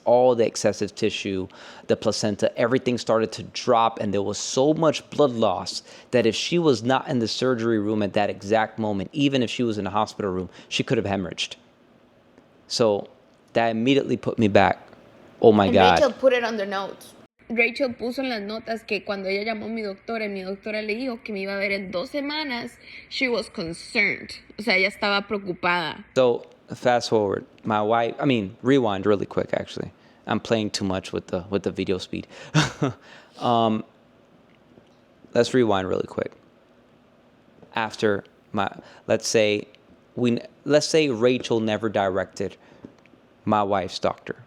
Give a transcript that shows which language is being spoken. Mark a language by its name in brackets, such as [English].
[English] All the excessive tissue, the placenta, everything started to drop, and there was so much blood loss that if she was not in the surgery room at that exact moment, even if she was in the hospital room, she could have hemorrhaged. So that immediately put me back. Oh my God. Rachel put it on the notes. [Spanish] Rachel puso en las notas que cuando ella llamó a mi doctora y mi doctora le dijo que me iba a ver en 2 semanas, [English] she was concerned. [Spanish] O sea, ella estaba preocupada. [English] So fast forward, rewind really quick. Actually, I'm playing too much with the video speed. Let's rewind really quick. After let's say Rachel never directed my wife's doctor.